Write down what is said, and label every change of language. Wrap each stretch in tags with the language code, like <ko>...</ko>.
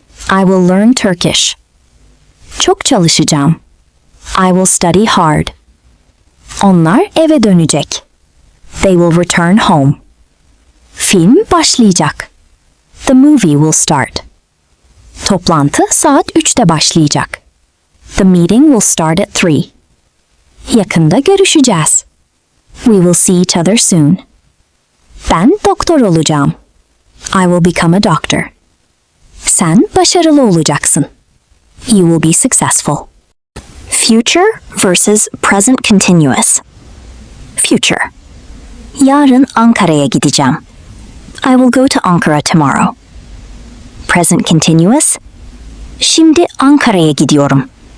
<en>I will learn Turkish.</en> <tr>Çok çalışacağım.</tr> <en>I will study hard.</en> <tr>Onlar eve dönecek.</tr> <en>They will return home.</en> <tr>Film başlayacak.</tr> <en>The movie will start.</en> <tr>Toplantı saat 3'te başlayacak.</tr> <en>The meeting will start at 3.</en> <tr>Yakında görüşeceğiz.</tr> <en>We will see each other soon.</en> <tr>Ben doktor olacağım.</tr> <en>I will become a doctor.</en> <tr>Sen başarılı olacaksın.</tr> <en>You will be successful. Future versus present continuous. Future.</en> <tr>Yarın Ankara'ya gideceğim.</tr> <en>I will go to Ankara tomorrow. Present continuous.</en> <tr>Şimdi Ankara'ya gidiyorum.</tr>